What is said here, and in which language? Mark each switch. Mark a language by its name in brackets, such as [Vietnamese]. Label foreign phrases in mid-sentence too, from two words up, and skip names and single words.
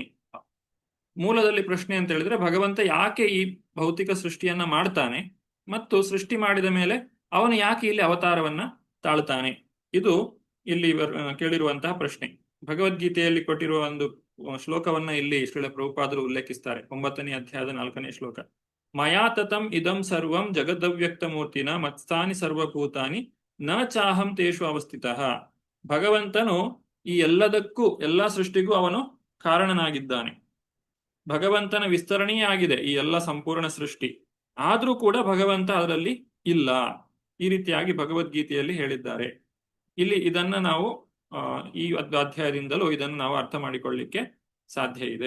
[Kannada] ಮೂಲದಲ್ಲಿ ಪ್ರಶ್ನೆ ಅಂತ ಹೇಳಿದ್ರೆ ಭಗವಂತ ಯಾಕೆ ಈ ಭೌತಿಕ ಸೃಷ್ಟಿಯನ್ನ ಮಾಡ್ತಾನೆ ಮತ್ತು ಸೃಷ್ಟಿ ಮಾಡಿದ ಮೇಲೆ ಅವನು ಯಾಕೆ ಇಲ್ಲಿ ಅವತಾರವನ್ನ ತಾಳ್ತಾನೆ? ಇದು ಇಲ್ಲಿ ಕೇಳಿರುವಂತಹ ಪ್ರಶ್ನೆ. ಭಗವದ್ಗೀತೆಯಲ್ಲಿ ಕೊಟ್ಟಿರುವ ಒಂದು ಶ್ಲೋಕವನ್ನ ಇಲ್ಲಿ ಶ್ರೀಲ ಪ್ರಭುಪಾದರು ಉಲ್ಲೇಖಿಸ್ತಾರೆ. 9ನೇ ಅಧ್ಯಾಯದ 4ನೇ ಶ್ಲೋಕ. [Sanskrit] ಮಯಾ ತತಂ ಇದಂ ಸರ್ವಂ ಜಗದವ್ಯಕ್ತ ಮೂರ್ತಿನ ಮತ್ಸ್ಥಾನಿ ಸರ್ವಭೂತಾನಿ ನ ಚಾಹಂ ತೇಷು ಅವಸ್ಥಿತಃ. [Kannada] ಭಗವಂತನು ಈ ಎಲ್ಲದಕ್ಕೂ ಎಲ್ಲಾ ಸೃಷ್ಟಿಗೂ ಅವನು ಕಾರಣನಾಗಿದ್ದಾನೆ. ಭಗವಂತನ ವಿಸ್ತರಣೆಯೇ ಆಗಿದೆ ಈ ಎಲ್ಲ ಸಂಪೂರ್ಣ ಸೃಷ್ಟಿ. ಆದ್ರೂ ಕೂಡ ಭಗವಂತ ಅದರಲ್ಲಿ ಇಲ್ಲ. ಈ ರೀತಿಯಾಗಿ ಭಗವದ್ಗೀತೆಯಲ್ಲಿ ಹೇಳಿದ್ದಾರೆ. ಇಲ್ಲಿ ಇದನ್ನ ನಾವು ಈ ಅಧ್ಯಾಯದಿಂದಲೂ ಇದನ್ನು ನಾವು ಅರ್ಥ ಮಾಡಿಕೊಳ್ಳಿಕ್ಕೆ ಸಾಧ್ಯ ಇದೆ.